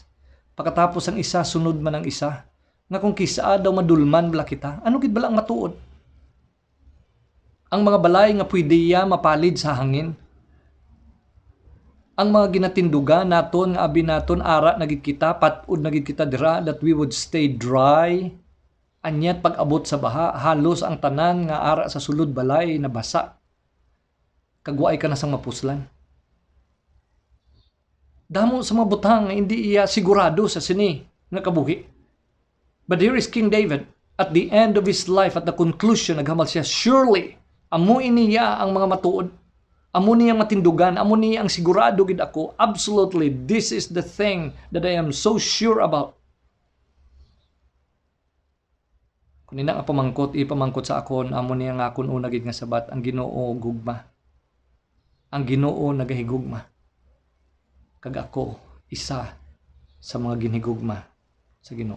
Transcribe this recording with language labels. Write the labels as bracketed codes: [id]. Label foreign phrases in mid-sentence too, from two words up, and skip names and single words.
[hil] Pagkatapos ang isa, sunod man ang isa. Nga kung kisa daw madulman bala kita, ano gid bala ang matuod? Ang mga balay nga pwede ya mapalid sa hangin. Ang mga ginatindugan naton nga abi naton ara na gid kita, patud na gid kita dira [en] that we would stay dry. [hil] Anyat pag-abot sa baha, halos ang tanan nga ara sa sulod balay na basa. Kagwaay ka na sang mapuslan. Damo sa mga butang nga hindi iya sigurado sa sini nga kabuhi. [en] But here is King David at the end of his life, at the conclusion, [hil] naghamal siya, surely amo iniya ang mga matuod. Amo niya matindugan, amo niya ang sigurado gid ako. [en] Absolutely, this is the thing that I am so sure about. [hil] Kung ina nga ipamangkot sa akon, amo niya nga akon una gid nga sabat, ang Ginoo gugma. Ang Ginoo nagahigugma. Kag ako, isa sa mga ginhigugma sa Ginoo.